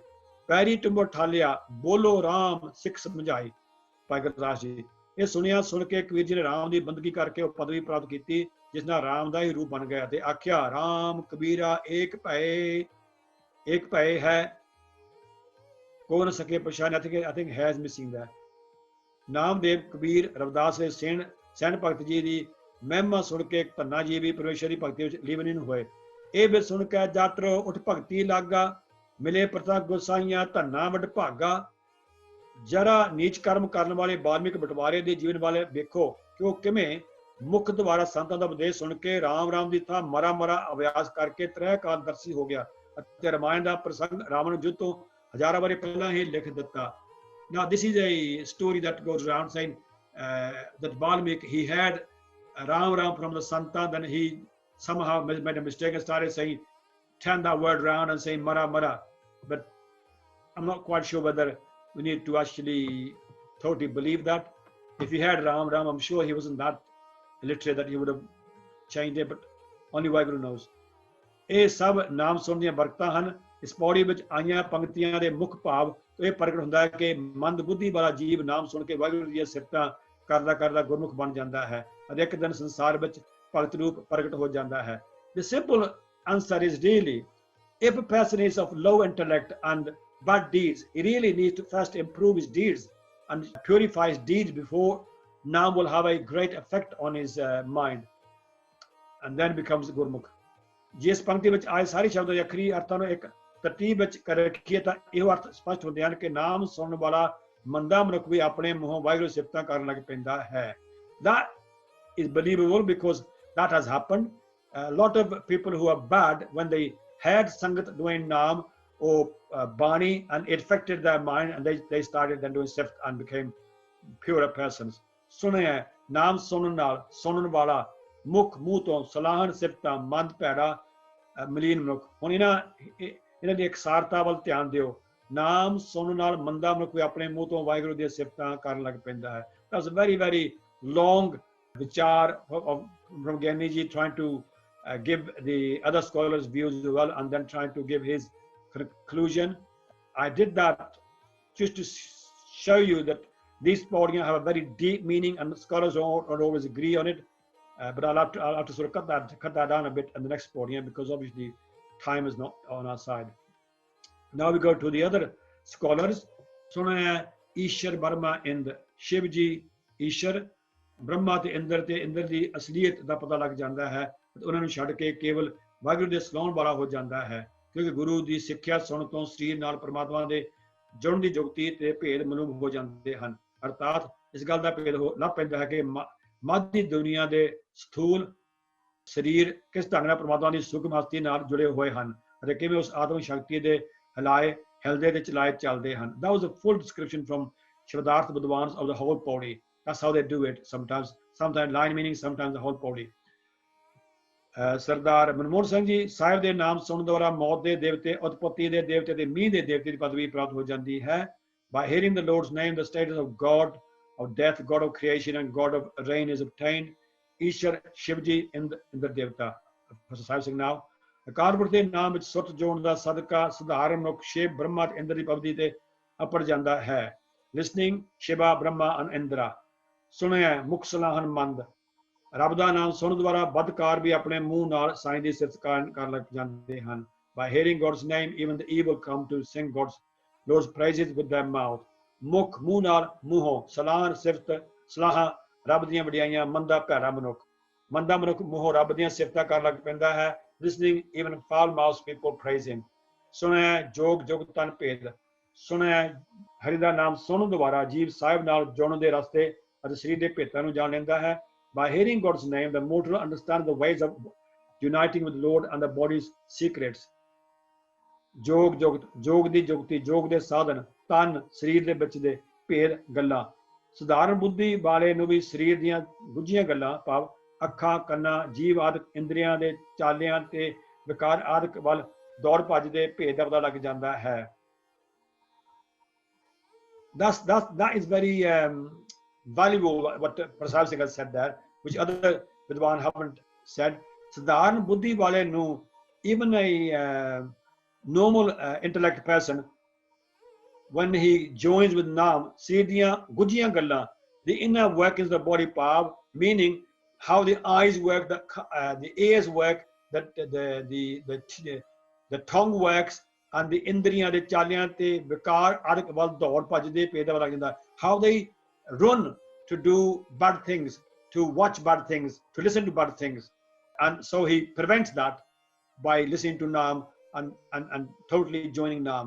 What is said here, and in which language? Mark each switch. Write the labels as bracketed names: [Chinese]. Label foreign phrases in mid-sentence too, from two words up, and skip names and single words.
[Punjabi] ਪੈਰੀ ਟੁੰਬੋ ਠਾਲਿਆ, ਬੋਲੋ ਰਾਮ ਸਿੱਖ ਸਮਝਾਈ। ਭਾਈ ਗੁਰਦਾਸ ਜੀ। ਇਹ ਸੁਣ ਕੇ ਕਬੀਰ ਜੀ ਨੇ ਰਾਮ ਦੀ ਬੰਦਗੀ ਕਰਕੇ ਉਹ ਪਦਵੀ ਪ੍ਰਾਪਤ ਕੀਤੀ ਜਿਸ ਨਾਲ ਰਾਮ ਦਾ ਹੀ ਰੂਪ ਬਣ ਗਿਆ ਤੇ ਆਖਿਆ ਰਾਮ ਕਬੀਰਾ ਏਕ ਭੈ ਹੈ, ਕੋ ਨ ਸਕੇ ਪਛਾਣ। [English] I think has missing that। [Punjabi] ਨਾਮਦੇਵ, ਕਬੀਰ, ਰਵਿਦਾਸ ਦੇ ਸੈਣ ਭਗਤ ਜੀ ਦੀ ਮਹਿਮਾ ਸੁਣ ਕੇ ਧੰਨਾ ਜੀ ਵੀ ਪਰਮੇਸ਼ਰ ਦੀ ਭਗਤੀ ਵਿੱਚ ਲੀਨ ਹੋਏ। ਇਹ ਬਿ ਸੁਣ ਕੇ ਜਾਤਰੋ ਉਠ ਭਗਤੀ ਲਾਗਾ ਮਿਲੇ ਪ੍ਰਤਾ ਗੁਸਾਈਆਂ ਧੰਨਾ ਵਡ ਭਾਗਾ। ਜਰਾ ਨੀਚ ਕਰਮ ਕਰਨ ਵਾਲੇ ਬਾਲਮਿਕ ਬਟਵਾਰੇ ਦੇ ਜੀਵਨ ਵਾਲੇ ਵੇਖੋ ਕਿ ਉਹ ਕਿਵੇਂ ਮੁੱਖ ਦੁਆਰਾ ਸੰਤਾਂ ਦਾ ਉਪਦੇਸ਼ ਸੁਣ ਕੇ ਰਾਮ ਰਾਮ ਦੀ ਥਾਂ ਮਰਾ ਮਰਾ ਅਭਿਆਸ ਕਰਕੇ ਤ੍ਰੈ ਕਾਲਦਰਸ਼ੀ ਹੋ ਗਿਆ ਅਤੇ ਰਮਾਇਣ ਦਾ ਪ੍ਰਸੰਗ ਰਾਵਣ ਯੁੱਧ ਤੋਂ ਹਜ਼ਾਰਾਂ ਵਾਰੀ ਪਹਿਲਾਂ ਹੀ ਲਿਖ ਦਿੱਤਾ। [English] Now this is a story that goes around saying that Balmik, he had Ram Ram from the Santa, then he somehow made a mistake and started saying, turn that word around and saying Mara Mara. But I'm not quite sure whether we need to actually totally believe that. If he had Ram Ram, I'm sure he wasn't that illiterate that he would have changed it, but only Vaheguru knows. [Punjabi] ਇਹ ਸਭ ਨਾਮ ਸੁਣਨ ਦੀਆਂ ਬਰਕਤਾਂ ਹਨ। ਇਸ ਪੌੜੀ ਵਿੱਚ ਆਈਆਂ ਪੰਕਤੀਆਂ ਦੇ ਮੁੱਖ ਭਾਵ ਤੋਂ ਇਹ ਪ੍ਰਗਟ ਹੁੰਦਾ ਹੈ ਕਿ ਮੰਦ ਬੁੱਧੀ ਵਾਲਾ ਜੀਵ ਨਾਮ ਸੁਣ ਕੇ ਵਾਹਿਗੁਰੂ ਦੀਆਂ ਸਿਫਤਾਂ ਕਰਦਾ ਕਰਦਾ ਗੁਰਮੁਖ ਬਣ ਜਾਂਦਾ ਹੈ ਅਤੇ ਇੱਕ ਦਿਨ ਸੰਸਾਰ ਵਿੱਚ ਭਗਤ ਰੂਪ ਪ੍ਰਗਟ ਹੋ ਜਾਂਦਾ ਹੈ। [English] The simple answer is really, if a person is of low intellect and bad deeds, he really needs to first improve his deeds and purify his deeds before Naam will have a great effect on his mind and then becomes Gurmukh. [Punjabi] ਜਿਸ ਪੰਕਤੀ ਵਿੱਚ ਆਏ ਸਾਰੇ ਸ਼ਬਦ ਦੇ ਅਖਰੀ ਅਰਥਾਂ ਨੂੰ ਇੱਕ ਤਰਤੀਬ ਵਿੱਚ ਕਰ ਰੱਖੀਏ ਤਾਂ ਇਹੋ ਅਰਥ ਸਪਸ਼ਟ ਹੁੰਦੇ ਹਨ ਕਿ ਨਾਮ ਸੁਣਨ ਵਾਲਾ ਮੰਦਾ ਮਨੁੱਖ ਵੀ ਆਪਣੇ ਮੂੰਹੋਂ ਵਾਹਿਗੁਰੂ ਸਿਫਤਾਂ ਕਰਨ ਲੱਗ ਪੈਂਦਾ ਹੈ। [English] That is believable because that has happened. A lot of people who are bad, when they had sangat doing naam or bani, and it affected their mind, and they started then doing sift and became purer persons. [Punjabi] ਸੁਣਿਆ ਨਾਮ ਸੁਣਨ ਨਾਲ ਸੁਣਨ ਵਾਲਾ ਮੁੱਖ ਮੂੰਹ ਤੋਂ ਸਲਾਹਣ ਸਿਫਤਾਂ ਮੰਦ ਭੈੜਾ ਮਲੀਨ ਮਨੁੱਖ। ਹੁਣ ਇਹਨਾਂ ਦੀ ਇਕਸਾਰਤਾ ਵੱਲ ਧਿਆਨ ਦਿਓ। ਨਾਮ ਸੁਣਨ ਨਾਲ ਮੰਦਾ ਮਨੁੱਖ ਵੀ ਆਪਣੇ ਮੂੰਹ ਤੋਂ ਵਾਹਿਗੁਰੂ ਦੀਆਂ ਸਿਫਤਾਂ ਕਰਨ ਲੱਗ ਪੈਂਦਾ ਹੈ। [English] That's a very, very long vichar from Giani ji, trying to give the other scholars' views as well, and then trying to give his conclusion. I did that just to show you that these pauriyan have a very deep meaning, and scholars don't always agree on it. But I'll have to sort of cut that down a bit in the next pauriyan because obviously time is not on our side. Now we go to the other scholars. [Punjabi] Suniaai, Ieesar, Baramaa, Indh. Shiv ji, Ieesar, Brahma ਤੇ ਇੰਦਰ ਦੀ ਅਸਲੀਅਤ ਦਾ ਪਤਾ ਲੱਗ ਜਾਂਦਾ ਹੈ। ਉਹਨਾਂ ਨੂੰ ਛੱਡ ਕੇ ਕੇਵਲ ਵਾਹਿਗੁਰੂ ਦੇ ਸਲਾਹੁਣ ਵਾਲਾ ਹੋ ਜਾਂਦਾ ਹੈ, ਕਿਉਂਕਿ ਗੁਰੂ ਦੀ ਸਿੱਖਿਆ ਸੁਣ ਤੋਂ ਸਰੀਰ ਨਾਲ ਪਰਮਾਤਮਾ ਦੇ ਜੁੜਨ ਦੀ ਜੁਗਤੀ ਤੇ ਭੇਦ ਮਾਲੂਮ ਹੋ ਜਾਂਦੇ ਹਨ। ਅਰਥਾਤ ਇਸ ਗੱਲ ਦਾ ਭੇਦ ਲੱਭ ਪੈਂਦਾ ਹੈ ਕਿ ਮਾਦੀ ਦੁਨੀਆ ਦੇ ਸਥੂਲ ਸਰੀਰ ਕਿਸ ਢੰਗ ਨਾਲ ਪਰਮਾਤਮਾ ਦੀ ਸੂਖਮ ਹਸਤੀ ਨਾਲ ਜੁੜੇ ਹੋਏ ਹਨ ਅਤੇ ਕਿਵੇਂ ਉਸ ਆਤਮਿਕ ਸ਼ਕਤੀ ਦੇ ਹਿਲਦੇ ਤੇ ਚਲਾਏ ਚੱਲਦੇ ਹਨ। [English] That was a full description from Shabadarath Vidwans of the whole pauri. That's how they do it sometimes line meaning, sometimes the whole pauri. [Punjabi] ਸਰਦਾਰ ਮਨਮੋਹਨ ਸਿੰਘ ਜੀ ਸਾਹਿਬ ਦੇ ਨਾਮ ਸੁਣਨ ਦੁਆਰਾ ਮੌਤ ਦੇ ਦੇਵਤੇ, ਉਤਪਤੀ ਦੇ ਦੇਵਤੇ ਤੇ ਮੀਂਹ ਦੇ ਦੇਵਤੇ ਦੀ ਪਦਵੀ ਪ੍ਰਾਪਤ ਹੋ ਜਾਂਦੀ ਹੈ। [English] By hearing the Lord's name, the status of God of death, God of creation and God of rain is obtained. Ieesar, Shivji, Indra Devta. Professor Sahib Singh now. [Punjabi] ਅਕਾਲ ਪੁਰਖ ਦੇ ਨਾਮ ਵਿੱਚ ਸੁਰਤ ਜੋੜਨ ਦਾ ਸਦਕਾ ਸਧਾਰਨ ਮਨੁੱਖ ਸ਼ਿਵ, ਬ੍ਰਹਮਾ ਤੇ ਇੰਦਰ ਦੀ ਪਦਵੀ ਤੇ ਅਪੜ ਜਾਂਦਾ ਹੈ। [English] Listening, Shiva, Brahma and Indra. [Punjabi] ਸੁਣਿਆ ਮੁਖ ਸਲਾਹਨ ਮੰਦ। ਰੱਬ ਦਾ ਨਾਮ ਸੁਣਨ ਦੁਆਰਾ ਬਦਕਾਰ ਵੀ ਆਪਣੇ ਮੂੰਹ ਨਾਲ ਸਾਈਂ ਦੀ ਸਿਫਤ ਕਰਨ ਲੱਗ ਜਾਂਦੇ ਹਨ। [English] By hearing God's name, even the evil come to sing Lord's praises with their mouth. [Punjabi] ਮੁੱਖ ਮੂੰਹ ਨਾਲ ਮੂੰਹੋਂ ਸਲਾਹਨ ਸਿਫਤ ਸਲਾਹਾਂ ਰੱਬ ਦੀਆਂ ਵਡਿਆਈਆਂ। ਮੰਦਾ ਭੈੜਾ ਮਨੁੱਖ ਮੂੰਹੋਂ ਰੱਬ ਦੀਆਂ ਸਿਫਤਾਂ ਕਰਨ ਲੱਗ ਪੈਂਦਾ ਹੈ। [English] Listening, even foul-mouthed people praise him. [Punjabi] ਸੁਣਿਆ ਜੋਗ ਜੁਗਤ ਤਨ ਭੇਦ। ਸੁਣਿਆ ਹਰੀ ਦਾ ਨਾਮ ਸੁਣਨ ਦੁਆਰਾ ਜੀਵ ਸਾਹਿਬ ਨਾਲ ਜੁੜਨ ਦੇ ਰਸਤੇ ਅਤੇ ਸਰੀਰ ਦੇ ਭੇਤਾਂ ਨੂੰ ਜਾਣ ਲੈਂਦਾ ਹੈ। [English] By hearing God's name, the mortal understands the ways of uniting with the Lord and the body's secrets. [Punjabi] ਜੋਗ ਜੁਗਤ, ਜੋਗ ਦੀ ਜੁਗਤੀ, ਜੋਗ ਦੇ ਸਾਧਨ, ਤਨ ਸਰੀਰ ਦੇ ਵਿੱਚ ਦੇ ਭੇਦ ਗੱਲਾਂ। ਸਧਾਰਨ ਬੁੱਧੀ ਵਾਲੇ ਨੂੰ ਵੀ ਸਰੀਰ ਦੀਆਂ ਗੁੱਝੀਆਂ ਗੱਲਾਂ ਭਾਵ ਅੱਖਾਂ, ਕੰਨਾਂ, ਜੀਵ ਆਦਿਕ ਇੰਦਰੀਆਂ ਦੇ ਚਾਲਿਆਂ ਤੇ ਵਿਕਾਰ ਆਦਿਕ ਵੱਲ ਦੌੜ ਭੱਜ ਦੇ ਭੇਦ ਦਾ ਪਤਾ ਲੱਗ ਜਾਂਦਾ ਹੈ। [English] That is very valuable what Prasad Singh has said there, which other Vidwan haven't said. [Punjabi] ਸਧਾਰਨ ਬੁੱਧੀ ਵਾਲੇ ਨੂੰ, [English] even a normal intellect person, when he joins with Naam, [Punjabi] ਸਰੀਰ ਦੀਆਂ ਗੁੱਝੀਆਂ ਗੱਲਾਂ, [English] the inner workings of the body ਭਾਵ meaning how the eyes work, the ears work, the tongue works, and the [Punjabi] ਇੰਦਰੀਆਂ ਦੇ ਚਾਲਿਆਂ ਤੇ ਵਿਕਾਰ ਆਦਿਕ ਵੱਲ ਦੌੜ ਭੱਜਦੇ ਭੇਦ ਦਾ ਪਤਾ ਲੱਗ ਜਾਂਦਾ। [English] How they run to do bad things, to watch bad things, to listen to bad things, and so he prevents that by listening to Naam and totally joining Naam.